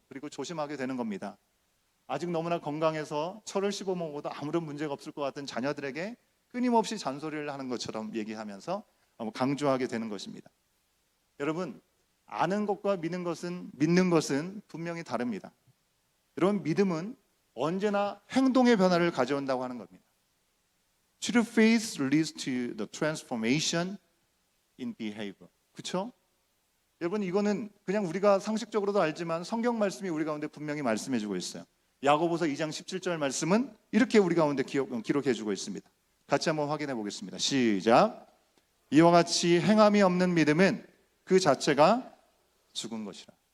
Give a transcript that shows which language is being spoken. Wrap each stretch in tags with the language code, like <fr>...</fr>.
<ko>그리고 조심하게 되는 겁니다. 아직 너무나 건강해서 철을 씹어 먹어도 아무런 문제가 없을 것 같은 자녀들에게 끊임없이 잔소리를 하는 것처럼 얘기하면서 강조하게 되는 것입니다. 여러분, 아는 것과 믿는 것은 분명히 다릅니다. 여러분, 믿음은 언제나 행동의 변화를 가져온다고 하는 겁니다.</ko> <en>True faith leads to the transformation in behavior.</en> <ko>그렇죠? 여러분, 이거는 그냥 우리가 상식적으로도 알지만 성경 말씀이 우리 가운데 분명히 말씀해주고 있어요. 야고보서 2장 17절 말씀은 이렇게 우리 가운데 기록해주고 있습니다. 같이 한번 확인해 보겠습니다. 시작. 이와 같이 행함이 없는 믿음은 그 자체가 죽은 것이라.</ko>